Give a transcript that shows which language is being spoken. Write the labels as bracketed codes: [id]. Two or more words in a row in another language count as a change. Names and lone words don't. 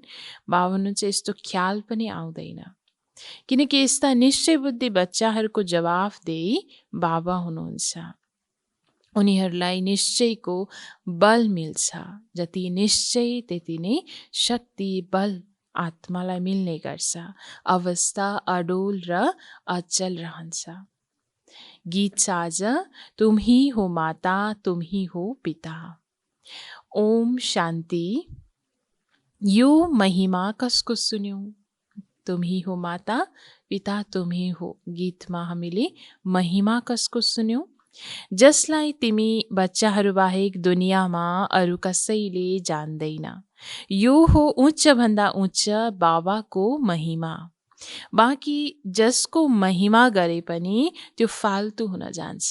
[ne] बाबा भन्नुहुन्छ यस्तो ख्याल पनि आउँदैन, किनकि यस्ता निश्चय बुद्धि बच्चाहरूको जवाफदेही बाबा हुनुहुन्छ। उनीहरूलाई निश्चयको बल मिल्छ, जति निश्चय त्यति नै शक्ति बल आत्मालाई मिल्ने गर्छ, अवस्था अडोल र अचल रहन्छ। [hi] गीत साज, तुम ही हो माता तुम ही हो पिता। [ne] ओम शान्ति। यो महिमा कसको सुन्यौं? [hi] तुम ही हो माता पिता तुम ही हो [ne] गीतमा हामीले महिमा कसको सुन्यौं? जसलाई तिमी बच्चाहरू बाहेक दुनियाँमा अरू कसैले जान्दैन। यो हो उच्च भन्दा उच्च बाबाको महिमा। बाँकी जसको महिमा गरे पनि त्यो फाल्तु हुन जान्छ।